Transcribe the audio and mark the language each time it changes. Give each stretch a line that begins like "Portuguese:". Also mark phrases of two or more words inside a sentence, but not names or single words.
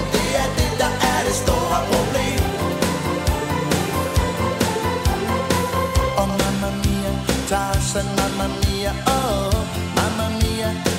Danish: Det er det, der er det store problem.
Italian: Og mamma mia, Tarzan, mamma mia, oh, mamma mia.